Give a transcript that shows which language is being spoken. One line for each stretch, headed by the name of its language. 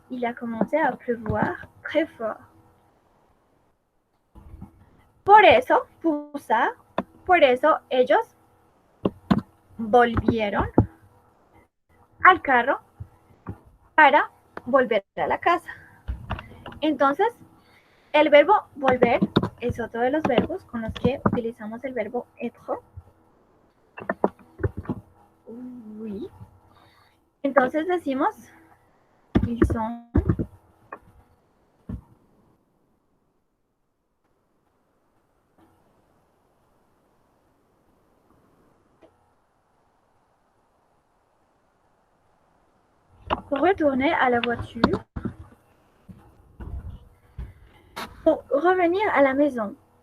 French: Il a commencé à pleuvoir très fort.
Spanish: Por eso, por eso ellos volvieron al carro para volver a la casa. Entonces, el verbo volver es otro de los verbos con los que utilizamos el verbo être.
French: Oui.
Spanish: Entonces decimos,
French: ils sont retourner à la voiture pour revenir à la maison.